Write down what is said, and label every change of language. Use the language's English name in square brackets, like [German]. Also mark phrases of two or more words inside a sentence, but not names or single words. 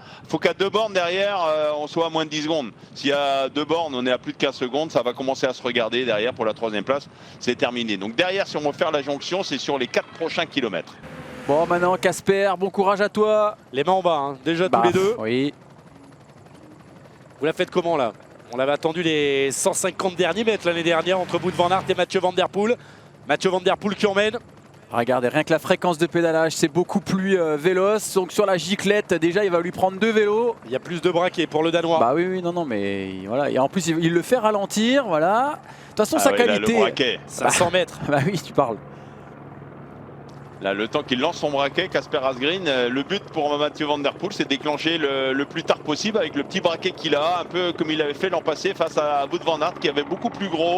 [French] Faut qu'à 2 bornes derrière, on soit à moins de 10 secondes. S'il y a 2 bornes, on est à plus de 15 secondes, ça va commencer à se regarder derrière pour la 3e place. C'est terminé. Donc derrière, si on veut faire la jonction, c'est sur les 4 prochains kilomètres. Bon, maintenant, Casper, bon courage à toi. Les mains en bas, hein. Déjà tous les deux. Oui. Vous la faites comment là? On avait attendu les 150 derniers mètres l'année dernière entre Wout van Aert et Mathieu Van Der Poel. Mathieu Van Der Poel qui emmène. Regardez, rien que la fréquence de pédalage, c'est beaucoup plus véloce. Donc sur la giclette, déjà, il va lui prendre 2 vélos. Il y a plus de braquets pour le Danois. Bah oui, non, mais voilà. Et en plus, il le fait ralentir, voilà. De toute façon, sa qualité. Là, le braquet. 500 mètres. Bah oui, tu parles. Là, le temps qu'il lance son braquet, Casper Asgreen, le but pour Mathieu Van Der Poel, c'est de déclencher le plus tard possible avec le petit braquet qu'il a, un peu comme il avait fait l'an passé face à Wout van Aert qui avait beaucoup plus gros.